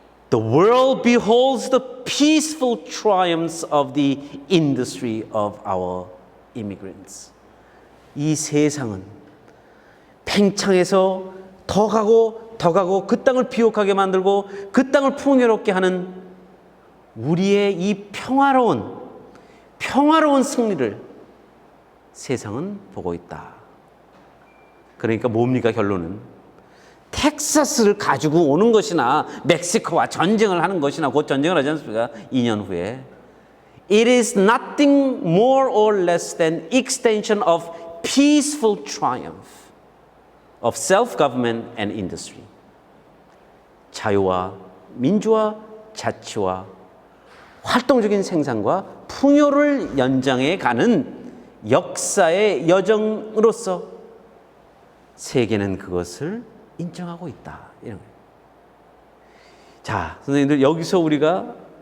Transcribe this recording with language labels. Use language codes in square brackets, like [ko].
[en] The world beholds the peaceful triumphs of the industry of our immigrants. [ko] 이 세상은 팽창해서 더 가고 그 땅을 비옥하게 만들고 그 땅을 풍요롭게 하는 우리의 이 평화로운 승리를 세상은 보고 있다. 그러니까 뭡니까 결론은? 텍사스를 가지고 오는 것이나 멕시코와 전쟁을 하는 것이나 곧 전쟁을 하지 않습니까? 2년 후에. [en] It is nothing more or less than extension of peaceful triumph of self-government and industry. [ko] 자유와 민주화, 자치와 활동적인 생산과 풍요를 연장해 가는 역사의 여정으로서 세계는 그것을 인정하고 있다. 이런 거예요. 자, 선생님들 여기서 우리가